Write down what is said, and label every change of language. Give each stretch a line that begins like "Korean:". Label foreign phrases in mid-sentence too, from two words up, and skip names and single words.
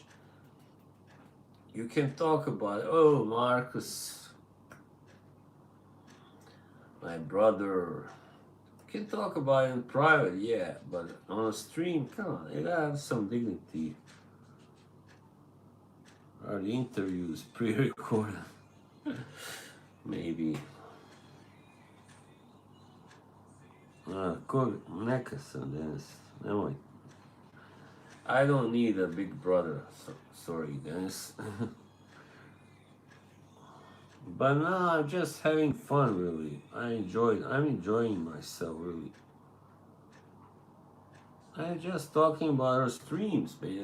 English: You can talk about, oh, Marcus, my brother. You can talk about it in private, yeah, but on a stream, come on, you gotta have some dignity. Are the interviews pre-recorded? Maybe.
Serbian: Neka sam danas. Nemoj.
English: I don't need a big brother. Sorry, Dennis. But no, I'm just having fun, really. I'm enjoying myself, really. I'm just talking about our streams, baby.